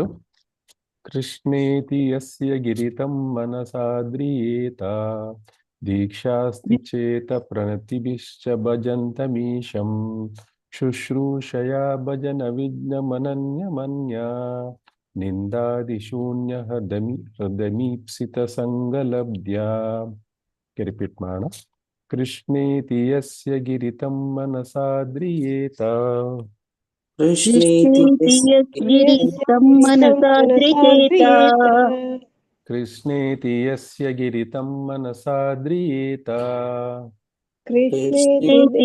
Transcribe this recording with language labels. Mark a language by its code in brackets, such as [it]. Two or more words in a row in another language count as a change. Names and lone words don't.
[sa] ಕೃಷ್ಣೇತಿ ಯಸ್ಯ ಗಿರಿತಂ ಮನಸಾದ್ರಿಯೇತ ದೀಕ್ಷಾಸ್ತಿ ಚೇತ ಪ್ರಣತಿಭಿಶ್ಚ ಭಜಂತಮೀಶಂ ಶುಶ್ರೂಷಯಾ ಭಜನ ವಿಜ್ಞಮನನ್ಯಮನ್ಯ ನಿಂದಾದಿಶೂನ್ಯ ಹೃದಮೀಪ್ಸಿತಸಂಗಲಬ್ಧ್ಯಾ. [kn] ರಿಪೀಟ್ ಮಾಡೋಣ. [sa] ಕೃಷ್ಣೇತಿ ಯಸ್ಯ ಗಿರಿತಂ ಮನಸಾದ್ರಿಯೇತ. ಕೃಷ್ಣೇತಿ ಗಿರಿತಂ ಮನಸಾದ್ರಿಯೇತ. ಕೃಷ್ಣೇತಿ ಯಸ್ಯ ಗಿರಿತಂ ಮನಸಾದ್ರಿಯೇತ. ಕೃಷ್ಣೇತಿ